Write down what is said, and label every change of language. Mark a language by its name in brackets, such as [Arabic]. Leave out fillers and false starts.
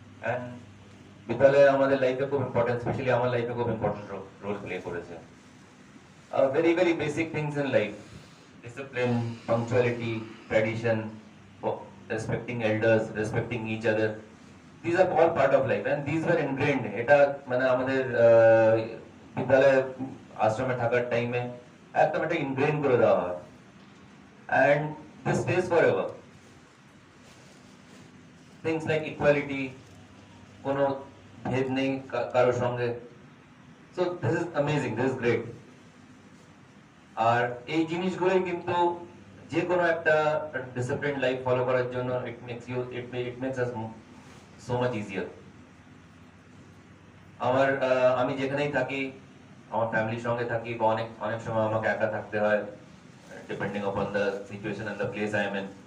[Bangla] And Vidyalaya আমাদের লাইফে খুব ইম্পর্টেন্ট, স্পেশালি আমার লাইফে খুব ইম্পর্টেন্ট রোল প্লে করেছে। [English] Very very basic things in life: discipline, punctuality, tradition, respecting elders, respecting each other. These are all part of life, and these were ingrained. [Bangla] এটা মানে আমাদের বিদ্যালয়ে আশ্রমে থাকার টাইমে একদম এটা ইনগ্রেন করে দেওয়া হয়, [English] and this stays forever. Things like equality, [Bangla] কোনো ভেদ নেই কারোর সঙ্গে। [English] So this is amazing, this is great. [Bangla] আর এই জিনিসগুলোই কিন্তু যে কোনো একটা ডিসিপ্লিন লাইফ ফলো করার জন্য [English] it makes us so much easier. [Bangla] আমি যেখানেই থাকি, আমার ফ্যামিলির সঙ্গে থাকি, বা অনেক সময় আমাকে একা থাকতে হয়, [English] Depending on the situation and the place I am in.